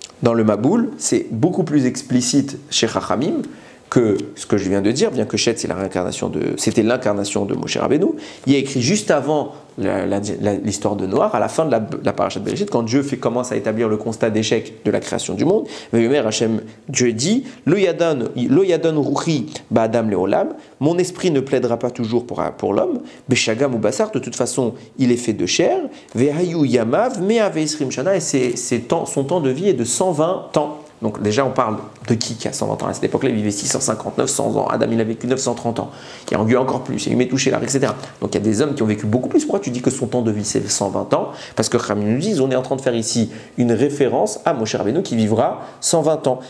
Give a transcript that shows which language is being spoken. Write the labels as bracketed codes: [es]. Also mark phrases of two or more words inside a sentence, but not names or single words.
[fr] Dans le Maboul, c'est beaucoup plus explicite chez Chachamim. que ce que je viens de dire, bien que Shet, c'était l'incarnation de Moshe Rabbeinu, il y a écrit juste avant l'histoire de Noir, à la fin de la parashat Bereshit, quand Dieu commence à établir le constat d'échec de la création du monde, Dieu dit [he] לא ידון רוחי באדם לעולם, [fr] mon esprit ne plaidera pas toujours pour l'homme, [he] בשגם הוא בשר, [fr] de toute façon, il est fait de chair, [he] והיו ימיו מאה ועשרים שנה, [fr] et son temps de vie est de 120 ans. Donc déjà, on parle de qui a 120 ans? À cette époque-là, il vivait 650, 900 ans. Adam, il a vécu 930 ans. Il y a eu encore plus. Il y a eu Métouchélar, etc. Donc il y a des hommes qui ont vécu beaucoup plus. Pourquoi tu dis que son temps de vie, c'est 120 ans? Parce que Chachamim nous disent, on est en train de faire ici une référence à Moshe Rabbeinu qui vivra 120 ans.